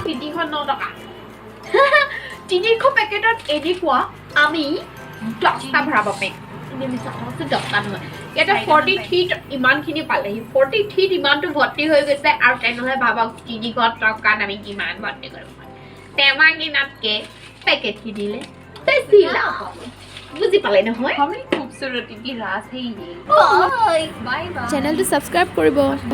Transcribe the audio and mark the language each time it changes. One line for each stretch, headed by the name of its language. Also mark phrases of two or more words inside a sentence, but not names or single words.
Assamese: 309 টকা 300 পেকেটত এনেকুৱা আমি 10টা ভৰাব পাৰিম এনে মিছা কথা 10টা নহয় এটা 43 ইমানখিনি পালেহি 43 ইমানটো ভৰ্তি হৈ গৈছে আৰু তেনেহ'লে ভাবক 300 টকাত আমি কিমান ভৰ্তি কৰিব পাৰিম টেমা কিনাতকৈ পেকেট কিনিলে বেছি লাভ হ'ব বুজি পালে নহয়
Hindi: हमें खूबसूरती की रास है ये
English: bye bye
Assamese: চেনেলটো ছাবস্ক্ৰাইব কৰিব